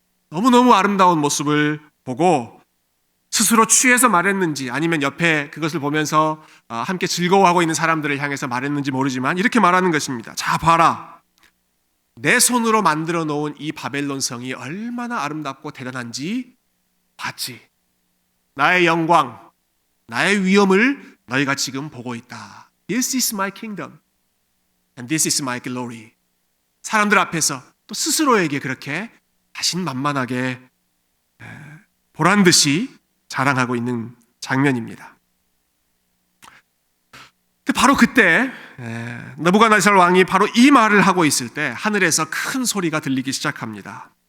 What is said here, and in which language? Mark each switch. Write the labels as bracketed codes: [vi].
[ko] 너무너무 아름다운 모습을 보고 스스로 취해서 말했는지, 아니면 옆에 그것을 보면서 함께 즐거워하고 있는 사람들을 향해서 말했는지 모르지만 이렇게 말하는 것입니다. 자, 봐라. 내 손으로 만들어 놓은 이 바벨론 성이 얼마나 아름답고 대단한지 봤지. 나의 영광, 나의 위엄을 너희가 지금 보고 있다. [en] This is my kingdom and this is my glory. [ko] 사람들 앞에서 또 스스로에게 그렇게 자신만만하게 보란 듯이 자랑하고 있는 장면입니다. 바로 그때 느부갓네살 왕이 바로 이 말을 하고 있을 때 하늘에서 큰 소리가 들리기 시작합니다.